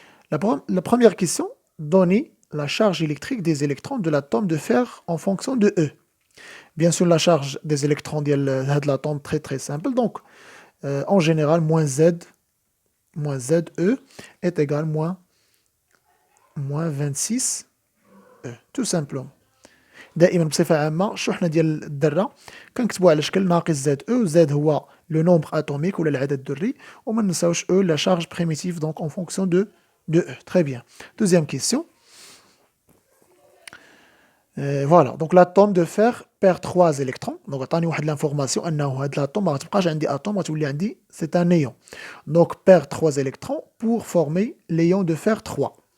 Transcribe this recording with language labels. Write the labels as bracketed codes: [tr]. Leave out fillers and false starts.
[fr] La première question, donner la charge électrique des électrons de l'atome de fer en fonction de E. Bien sûr, la charge des électrons de l'atome très très simple. Donc, en général, moins ZE est égal moins 26 E, tout simplement. [ar] دائما بصفة عامة الشحنة ديال الذرة كنكتبوها على شكل ناقص زد او زد هو لو نومبر اتوميك ولا العدد الذري وما ننساوش او لا شارج بريميتيف دونك اون فونكسيون [fr] de E. Très bien. Deuxième question. Voilà, donc l'atome de fer perd 3 électrons. [ar] Donc, عطاني واحد l'information أنه هاد l'atome ما غتبقاش عندي atome غتولي عندي [fr] c'est un néon. Donc, perd 3 électrons pour former l'ion de fer 3.